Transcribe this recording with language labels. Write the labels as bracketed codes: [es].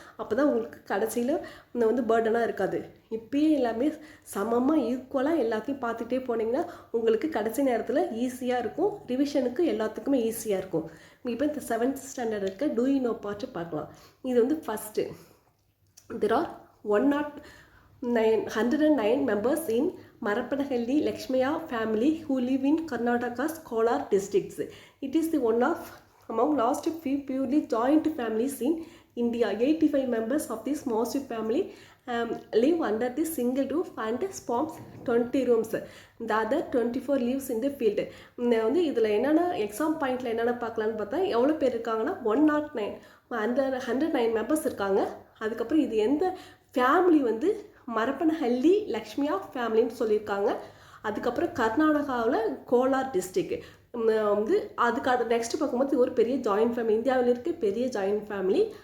[ta] அப்போ தான் உங்களுக்கு கடைசியில் வந்து பேர்டனாக இருக்காது. இப்போயே எல்லாமே சமமாக ஈக்குவலாக எல்லாத்தையும் பார்த்துக்கிட்டே போனீங்கன்னா உங்களுக்கு கடைசி நேரத்தில் ஈஸியாக இருக்கும். ரிவிஷனுக்கு எல்லாத்துக்குமே ஈஸியாக இருக்கும். இப்போ இந்த 7th ஸ்டாண்டர்ட் இருக்க [en] do you know part [ta] பார்க்கலாம். இது வந்து first. [en] There are 109 members in Marapanahalli Lakshmiya family who live in Karnataka's Kolar districts. It is the one of among last few purely joint families in India. 85 members of this massive family live under the single roof and spans 20 rooms. The other 24 lives in the field. [ta] வந்து இதில் என்னென்னா exam பாயிண்டில் என்னென்ன பார்க்கலான்னு பார்த்தா எவ்வளோ பேர் இருக்காங்கன்னா 109 மெம்பர்ஸ் இருக்காங்க. அதுக்கப்புறம் இது எந்த ஃபேமிலி வந்து மரப்பனஹள்ளி லக்ஷ்மியா ஃபேமிலின்னு சொல்லியிருக்காங்க. அதுக்கப்புறம் கர்நாடகாவில் கோலார் டிஸ்ட்ரிக்ட் வந்து அதுக்கு நெக்ஸ்ட் பார்க்கும்போது ஒரு பெரிய ஜாயின்ட் ஃபேமிலி, இந்தியாவில் இருக்க பெரிய ஜாயின்ட் ஃபேமிலி.